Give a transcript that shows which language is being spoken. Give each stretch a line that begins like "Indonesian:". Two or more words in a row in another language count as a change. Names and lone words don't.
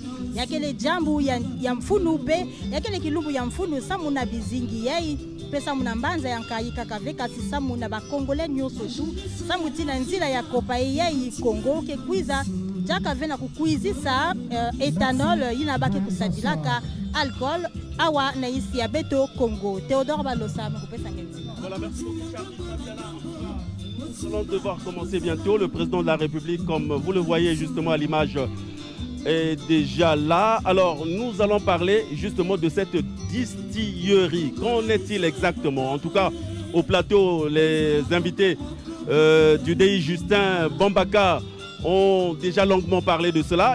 Kituba (Democratic Republic of Congo): Yakele jambu ya mfunu pe, yakele kilubu ya mfunu samuna bizingi yai, pesa munambanza yankaika kaveka si samuna ba Congolais nyoso tu samutina nzila ya kopa yei Congo ke kwiza jaka vena kukuizisa ethanol inabaki kusadilaka alcool awa na isi ya beto Congo. Théodore Balosa mekupesa ngenzi.
French: Voilà, merci beaucoup. Nous allons devoir commencer bientôt. Le président de la République, comme vous le voyez justement à l'image, est déjà là. Alors, nous allons parler justement de cette distillerie. Qu'en est-il exactement? En tout cas, au plateau, les invités du DI Justin Bambaka ont déjà longuement parlé de cela.